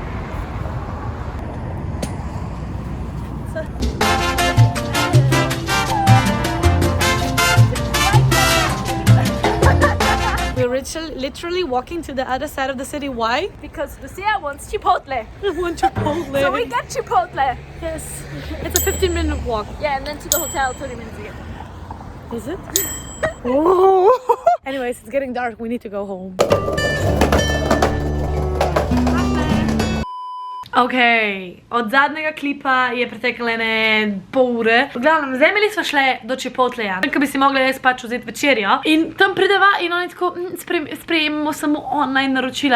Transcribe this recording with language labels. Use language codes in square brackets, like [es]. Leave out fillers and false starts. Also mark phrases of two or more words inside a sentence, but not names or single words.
[en] We're literally walking to the other side of the city. Why? Because Lucia wants Chipotle. I want Chipotle. So we get Chipotle. Yes. It's a 15-minute walk. Yeah, and then to the hotel 30 minutes again. Is it? Oh. Anyways, it's getting dark. We need to go home. [sl] Ok, od zadnjega klipa je preteklo ene pol ure. V glavnem, zdaj imeli smo šle do Chipotleja, ker bi si mogli jaz pač vzeti večerjo. In tam prideva in oni tako, sprejemamo samo online naročila.